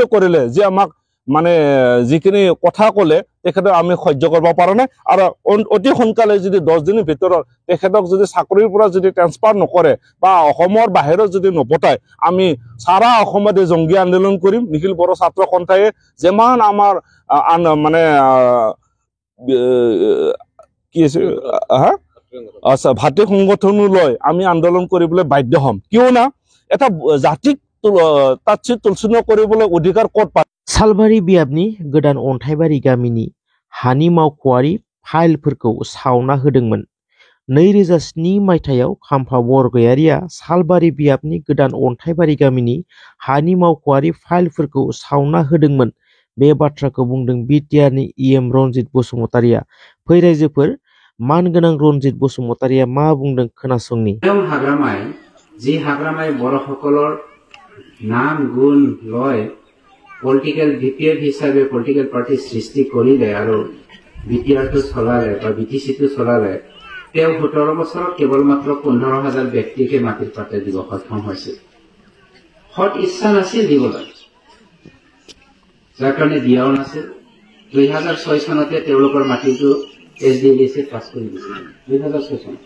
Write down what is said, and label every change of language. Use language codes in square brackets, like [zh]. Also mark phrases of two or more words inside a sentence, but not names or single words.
[as] কৰিলে যে আমাক মানে যিখিনি কথা ক'লে তেখেতে আমি সহ্য কৰিব পৰা নাই আৰু অতি সোনকালে যদি 10 দিনৰ ভিতৰত তেখেতক যদি চাকৰিৰ পৰা যদি ট্ৰান্সফাৰ নকৰে বা অসমৰ বাহিৰত যদি নপঠায় আমি সারা অসমতে জংগী আন্দোলন কৰিম নিখিল বড়ো ছাত্ৰ সন্থায়ে যেমান আমাৰ মানে কি আছে আচ্ছা ভাতৃ সংগঠনলৈ আমি আন্দোলন কৰিবলৈ বাধ্য হ'ম কিয়না এটা জাতিক তাচ্ছিল্য কৰিবলৈ অধিকাৰ ক'ত পায় [brx] सालबारि बियाबनि गोदान अन्थाइबारि गामिनि हानि मावख'आरि फाइलफोरखौ सावना होदोंमोन 2007 मायथाइयाव खाम्फा बरगयारिया सालबारि बियाबनि गोदान अन्थाइबारि गामिनि हानि मावख'आरि फाइलफोरखौ सावना होदोंमोन बे बाथ्राखौ बुंदों बिटिआरनि EM रनजित बसुमतारिया फै रायजोफोर मानगोनां रनजित बसुमतारिया मा बुंदों खोनासंनि [as] হাগ্ৰামায় জি হাগ্ৰামায় বড়'সকলৰ নাম গুণ লৈ পলিটিকেল BPF হিচাপে [en] political party [as] সৃষ্টি কৰিলে আৰু BTR টো চলালে বা BTC টো চলালে 17 বছৰত কেৱল মাত্ৰ 15000 ব্যক্তিকে মাটিৰ পাতে দিব সক্ষম হৈছে হট ইচ্ছা নাছিল দিবলৈ যাৰ কাৰণে দিয়াও নাছিল 2006 চনতে তেওঁলোকৰ মাটিটো SDLC পাছ কৰি দিছিল 2006 চনত